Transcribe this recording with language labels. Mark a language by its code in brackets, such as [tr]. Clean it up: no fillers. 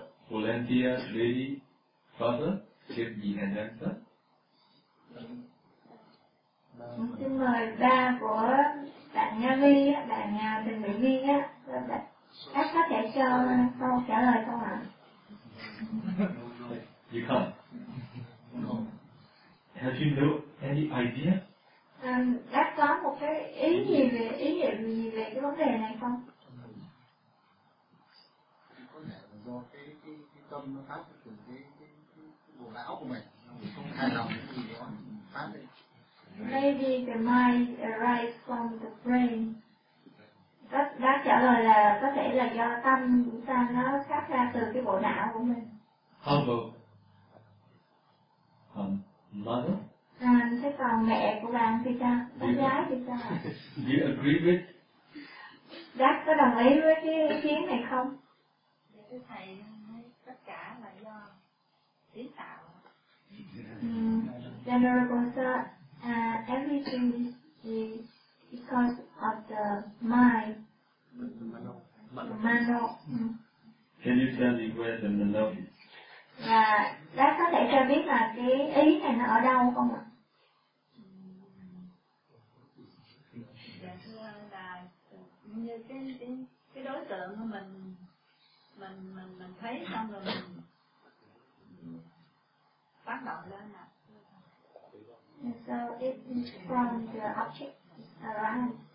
[en] Volunteer lady, father, give me an answer. [vi] Xin mời ba của bạn Nga Vi, bạn Đình Bị Vi, các có thể cho câu trả lời không ạ? [en] You can't. No. Have you know any idea? [vi] Đã có một cái ý nghĩa gì về cái vấn đề này không? [en] Maybe the mind arises from the brain. [vi] Đáp trả lời là có thể là do tâm chúng ta nó phát ra từ cái bộ não của mình. [en] How about mother? [vi] Thế còn mẹ của bạn thì sao? Bạn gái thì sao? [en] Do you agree with? [vi] Đáp có đồng ý với cái ý kiến này không? [en] Venerable sir, everything is because of the mind. The mano. Can you tell me where the mano is? [vi] Và bác có thể cho biết là cái ý này nó ở đâu không ạ? Dạ thưa anh là như cái đối tượng mà mình thấy xong rồi mình phát động lên ạ. [en] So it is from the object around.